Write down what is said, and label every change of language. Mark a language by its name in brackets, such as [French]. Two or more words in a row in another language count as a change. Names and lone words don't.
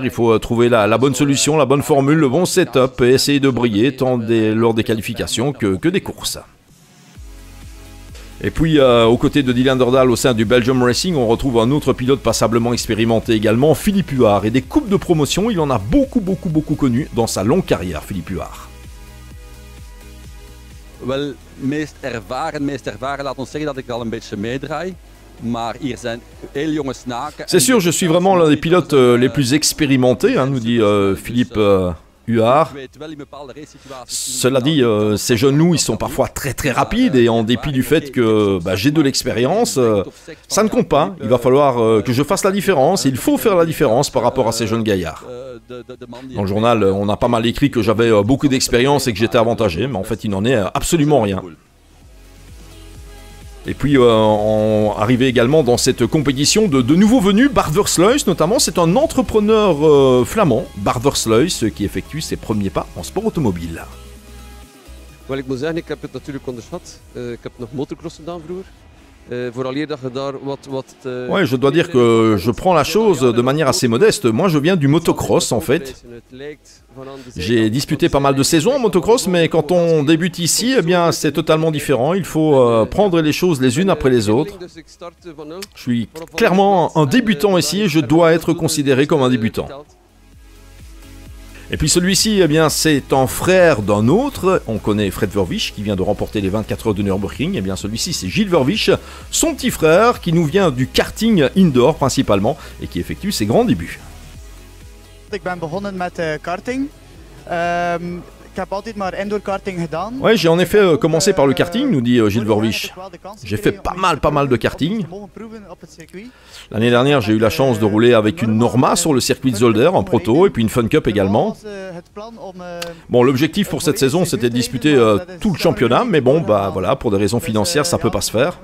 [French] Il faut trouver la bonne solution, la bonne formule, le bon setup et essayer de briller tant lors des qualifications que des courses. Et puis, aux côtés de Dylan Derdal au sein du Belgium Racing, on retrouve un autre pilote passablement expérimenté également, Philippe Huard. Et des coupes de promotion, il en a beaucoup connu dans sa longue carrière, Philippe Huard. [Dutch] Wel, meest ervaren, laat ons zeggen dat ik al een beetje meedraai. Maar hier zijn heel jonge snaken. [French] C'est sûr, je suis vraiment l'un des pilotes les plus expérimentés, nous dit Philippe Huard. Cela dit, ces jeunes loups, ils sont parfois très rapides et en dépit du fait que j'ai de l'expérience, ça ne compte pas. Il va falloir que je fasse la différence. Il faut faire la différence par rapport à ces jeunes gaillards. Dans le journal, on a pas mal écrit que j'avais beaucoup d'expérience et que j'étais avantagé, mais en fait, il n'en est absolument rien. Et puis, arrivé également dans cette compétition de nouveaux venus, Bart Versluis notamment, c'est un entrepreneur flamand, Bart Versluis, qui effectue ses premiers pas en sport automobile. [Dutch] Wel, ik moet zeggen, ik heb het natuurlijk onderschat. Ik heb nog motocross gedaan vroeger. [French] Ouais, je dois dire que je prends la chose de manière assez modeste. Moi, je viens du motocross, en fait. J'ai disputé pas mal de saisons en motocross, mais quand on débute ici, eh bien, c'est totalement différent. Il faut prendre les choses les unes après les autres. Je suis clairement un débutant ici et je dois être considéré comme un débutant. Et puis celui-ci, eh bien, c'est un frère d'un autre. On connaît Fred Verwisch qui vient de remporter les 24 heures de Nürburgring. Eh bien, celui-ci, c'est Gilles Verwisch, son petit frère qui nous vient du karting indoor principalement et qui effectue ses grands débuts. [Dutch] Ik ben begonnen met karting. Ik heb altijd maar indoor karting gedaan. [French] Ouais, j'ai en effet commencé par le karting, nous dit Gilles Verwisch. J'ai fait pas mal de karting. L'année dernière, j'ai eu la chance de rouler avec une Norma sur le circuit de Zolder, en proto, et puis une Fun Cup également. Bon, l'objectif pour cette saison, c'était de disputer tout le championnat, mais bon, voilà, pour des raisons financières, ça peut pas se faire.